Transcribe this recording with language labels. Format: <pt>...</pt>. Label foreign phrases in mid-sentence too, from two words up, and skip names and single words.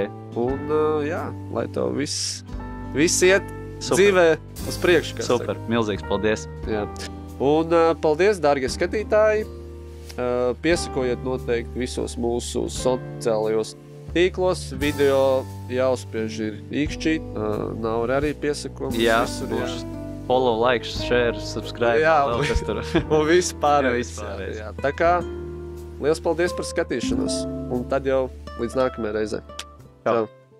<lv>Un jā, lai tev viss iet dzīvē uz priekšu. Super, milzīgs paldies. Jā. Un paldies, dārgie skatītāji. Piesakojiet noteikti visos mūsu sociālajos tīklos. Video jāuzspiež ir īkšķīt. Nav arī piesako. Jā,</lv> <en>follow, like, share, subscribe.</en> <lv>Jā, kas tur. Un vispārējais. Jā. Tā kā liels paldies par skatīšanos. Un tad jau līdz nākamajai reizei. Čau.</lv>